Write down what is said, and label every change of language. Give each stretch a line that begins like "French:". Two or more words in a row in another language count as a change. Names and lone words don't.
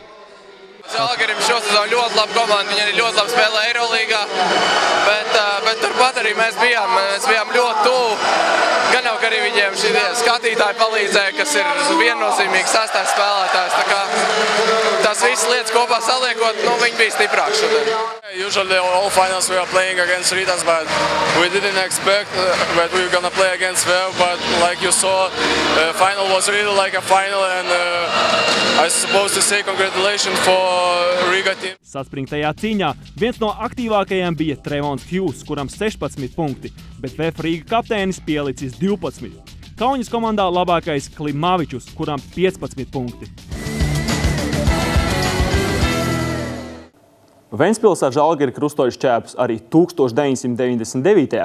Latvian: Žalgirim šosezon ļoti laba komanda, viņi arī ļoti labi spēlē Eirolīgā, bet turpat arī mēs bijām ļoti tuvu. Gan jau, ka arī viņiem šie skatītāji palīdzēja, kas ir viennozīmīgs sastais spēlētājs. Tā kā tas visas lietas kopā saliekot, viņi bija stiprāki šodien.
English: Usually all finals we are playing against Ritas, but we didn't expect that we were gonna play against Vev, but like you saw, final was really like a final, and I suppose to say congratulations for Riga team.
Latvian: Saspringtajā cīņā viens no aktīvākajiem bija Trevons Hughes, kuram 16 punkti, bet Vef Rīga kapteinis pielicis 12. Kauņas komandā labākais Klimavičus, kuram 15 punkti. Ventspils ar Žalgiri krustoja šķēpus arī 1999.